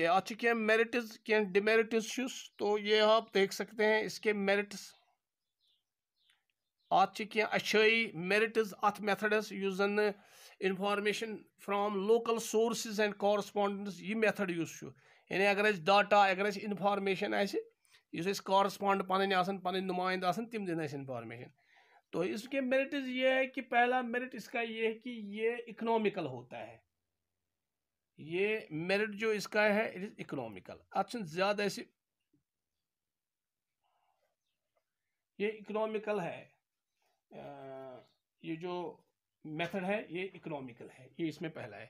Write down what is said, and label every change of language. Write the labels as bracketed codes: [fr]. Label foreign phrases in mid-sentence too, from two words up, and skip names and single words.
[brh] आज क्या मेरिट्स क्या डिमेरिट्स तो ये आप देख सकते हैं इसके मेरिट्स आज क्या अच्छाई [en] merits of methods gain information from local sources and correspondents [brh] ये मेथड यानी अगर डाटा अगर इंफॉर्मेशन कॉरस्पॉन्ड पन नुमाइंद तम दिन इंफॉर्मेशन। [hi] तो इसके मेरिट्स ये है कि पहला मेरिट इसका ये है कि ये इकोनॉमिकल होता है। ये मेरिट जो इसका है [en] it is economical [hi] अच्छा ज्यादा ऐसे ये इकोनॉमिकल है ये जो मेथड है ये इकोनॉमिकल है ये इसमें पहला है।